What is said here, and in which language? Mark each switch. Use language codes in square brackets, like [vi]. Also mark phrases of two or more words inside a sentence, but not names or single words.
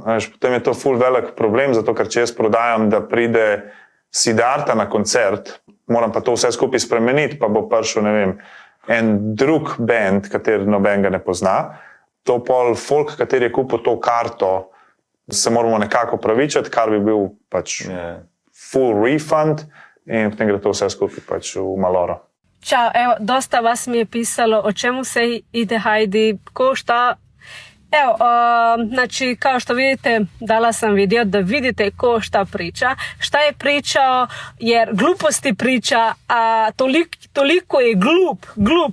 [sl] potem je to ful velik problem, zato ker če jaz prodajam, da pride Siddharta na koncert, moram pa to vse skupaj spremeniti, pa bo prišel, ne vem, en drug band, kateri noben ga ne pozna, to pol folk, kateri je kupil to karto, se moramo nekako pravičati, kar bi bil pač [en] full refund [sl] in potem gre to vse skupaj pač v maloro. [sr] Ćao, evo, dosta vas mi je pisalo o čemu se ide Heidi, ko šta. Evo, znači, kao što vidite, dala sam video da vidite ko šta priča. Šta je pričao, jer gluposti priča, a toliko je glup.